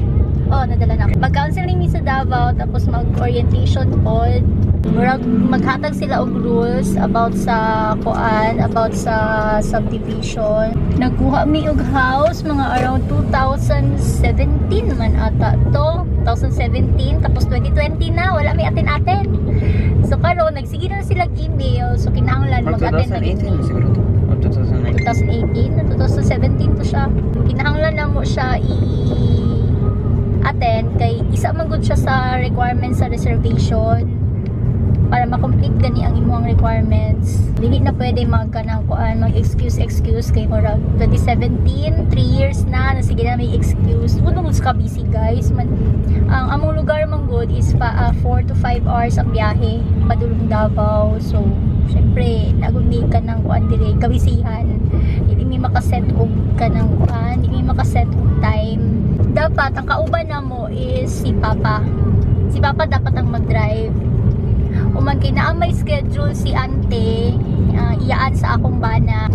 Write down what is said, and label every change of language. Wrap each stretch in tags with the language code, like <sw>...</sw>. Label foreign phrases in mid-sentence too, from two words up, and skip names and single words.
<ceb>Oo, nadala na. Mag-counseling mi sa Davao, tapos mag-orientation pod. Maghatag sila og rules about sa kuan, about sa subdivision. Nagkuha mi og house mga around 2017 man ata to. 2017 tapos 2020 na wala may atin-atin. So karon nagsige na sila email, so kinahanglan mag-attend ng 2018 siguro to. 2018 na 2017 to siya. Kinahanglan na mo siya i-attend kay isa man gud siya sa requirements sa reservation para ma-complete gani ang imong requirements. Dili na pwede magkanang kuan, mag-excuse kay murag 2017, 3 years na sige na may excuse. Kuno ka busy guys. Ang among lugar man gud is 4 to 5 hours ang biyahe padulong Davao. So syempre nagumi ka ng kuan dire kabisihan. Dili mi makaset og kanang kuan, dili mi makaset og time. Dapat ang kauban namo is si Papa. Si Papa dapat ang mag-drive. O man kay naa may schedule si Ante, iyaan sa akong bana.</ceb>